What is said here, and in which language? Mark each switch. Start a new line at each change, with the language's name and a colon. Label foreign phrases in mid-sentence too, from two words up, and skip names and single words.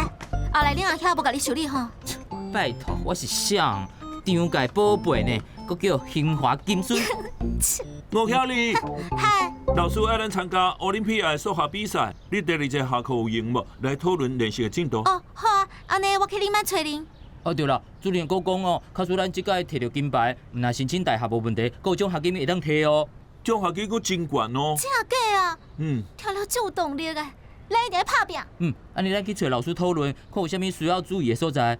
Min Nan Chinese: 后来恁阿兄无甲你修理吼？拜托，我是想张家宝贝呢，搁叫兴华金孙。吴巧丽，嗨，老师爱咱参加奥林匹亚数学比赛，你第二节下课有闲无？来讨论练习的进度。哦，好啊，安尼我去恁班找恁。哦对啦，主任佫讲哦，假使咱即届摕到金牌，若申请大学无问题，佫有奖学金会当摕哦。奖学金佫真悬哦。真假啊？嗯。听了真有动力个，咱一定要拍拼。安尼咱去找老师讨论，看有啥物需要注意的所在。